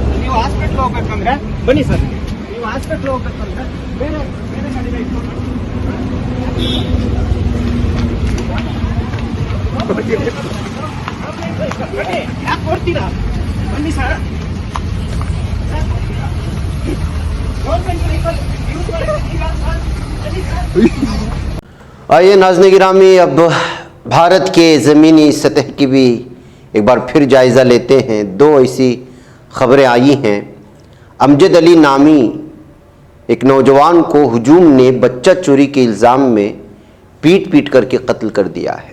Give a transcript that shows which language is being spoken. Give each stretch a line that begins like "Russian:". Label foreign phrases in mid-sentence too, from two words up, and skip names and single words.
Kannada: ನೀವು ಹಾಸ್ಪಿಟಲ್ ಹೋಗ್ಬೇಕಂದ್ರೆ ಬನ್ನಿ ಸರ್, ನೀವು ಹಾಸ್ಪಿಟಲ್ ಹೋಗ್ಬೇಕಂದ್ರೆ ಬೇರೆ ಗಾಡಿಗೆ ಇಟ್ಕೊಂಡು ಯಾಕೆ ಕೊಡ್ತೀರಾ? ಬನ್ನಿ ಸರ್,
English: government vehicle use
Kannada: ಮಾಡಿದ್ದೀರಾ ಸರ್?
Urdu: آئیے ناظرین گرامی، اب بھارت کے زمینی سطح کی بھی ایک بار پھر جائزہ لیتے ہیں۔ دو ایسی خبریں آئی ہیں۔ امجد علی نامی ایک نوجوان کو ہجوم نے بچہ چوری کے الزام میں پیٹ کر کے قتل کر دیا ہے۔